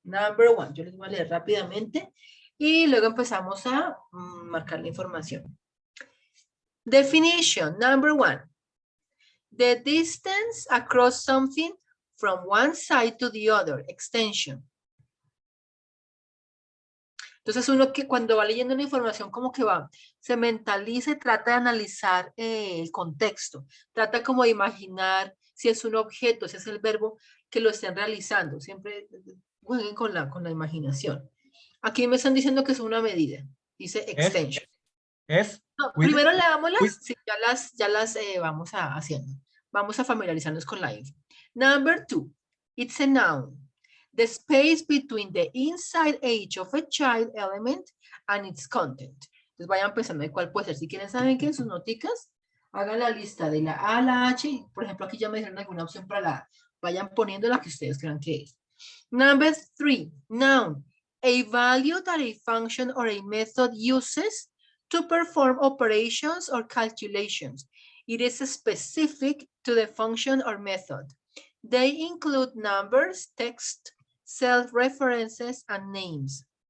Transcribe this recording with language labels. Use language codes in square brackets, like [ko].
[en] Number one, [es] yo les voy a leer rápidamente y luego empezamos a marcar la información. [en] Definition, number one. The distance across something from one side to the other, extension. [es] Entonces uno que cuando va leyendo la información como que se mentaliza y trata de analizar el contexto. Trata como de imaginar si es un objeto, si es el verbo que lo estén realizando. Siempre jueguen con la imaginación. Aquí me están diciendo que es una medida. Dice extension. No, primero leámoslas, sí, ya las vamos haciendo. Vamos a familiarizarnos con la info. [en] Number two, it's a noun. The space between the inside edge of a child element and its content. [es] Entonces vayan pensando en cuál puede ser. Si quieren saben que en sus noticas, hagan la lista de la A a la H. Por ejemplo, aquí ya me dijeron alguna opción para la A. Vayan poniendo la que ustedes crean que es. [en] Number three, noun. A value that a function or a method uses to perform operations or calculations. It is specific to the function or method. They include numbers, text, self-references, and names.